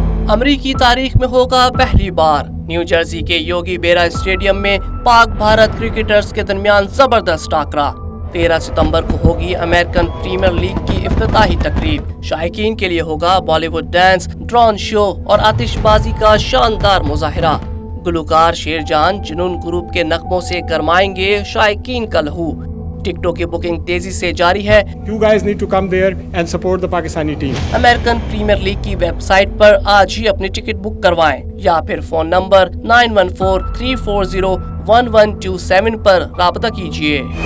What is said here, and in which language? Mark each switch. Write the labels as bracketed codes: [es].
[ur] امریکی تاریخ میں ہوگا پہلی بار نیو جرسی کے یوگی بیرا اسٹیڈیم میں پاک بھارت کرکٹرز کے درمیان زبردست ٹاکرا۔ 13 ستمبر کو ہوگی امریکن پریمیئر لیگ کی افتتاحی تقریب۔ شائقین کے لیے ہوگا بالی ووڈ ڈانس، ڈرون شو اور آتش بازی کا شاندار مظاہرہ۔ گلوکار شیر جان جنون گروپ کے نغموں سے گرمائیں گے شائقین کا لہو۔ ٹکٹوں کی بکنگ تیزی سے جاری ہے۔ [en] You guys need to come there and support the Pakistani team. [ur] American premiere league کی ویب سائٹ پر آج ہی اپنی ٹکٹ بک کروائیں یا پھر فون نمبر 9143401127 پر رابطہ کیجیے۔